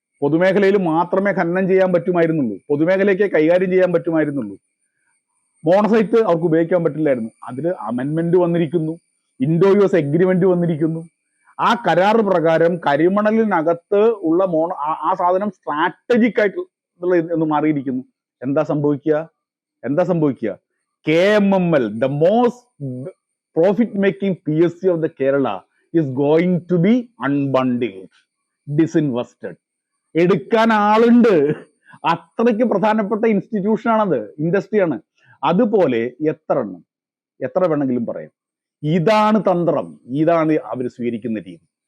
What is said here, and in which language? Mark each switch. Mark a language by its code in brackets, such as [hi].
[ml] പൊതുമേഖലയിൽ മാത്രമേ ഖനനം ചെയ്യാൻ പറ്റുമായിരുന്നുള്ളൂ, പൊതുമേഖലയ്ക്ക് കൈകാര്യം ചെയ്യാൻ പറ്റുമായിരുന്നുള്ളൂ. മോണസൈറ്റ് അവർക്ക് ഉപയോഗിക്കാൻ പറ്റില്ലായിരുന്നു. അതിൽ അമെൻമെന്റ് വന്നിരിക്കുന്നു, ഇൻഡോ US എഗ്രിമെന്റ് വന്നിരിക്കുന്നു. ആ കരാറ് പ്രകാരം കരിമണലിനകത്ത് ഉള്ള ആ സാധനം സ്ട്രാറ്റജിക് ആയിട്ടുള്ള എന്ന് മാറിയിരിക്കുന്നു. എന്താ സംഭവിക്കുക? [en] KMML, the most profit making PSC of the Kerala, is going to be unbundled, disinvested. [ml] എടുക്കാൻ ആളുണ്ട്, അത്രയ്ക്ക് പ്രധാനപ്പെട്ട ഇൻസ്റ്റിറ്റ്യൂഷനാണത്, ഇൻഡസ്ട്രിയാണ്. അതുപോലെ എത്ര വേണമെങ്കിലും പറയാം. ഇതാണ് തന്ത്രം, ഇതാണ് അവർ സ്വീകരിക്കുന്ന രീതി.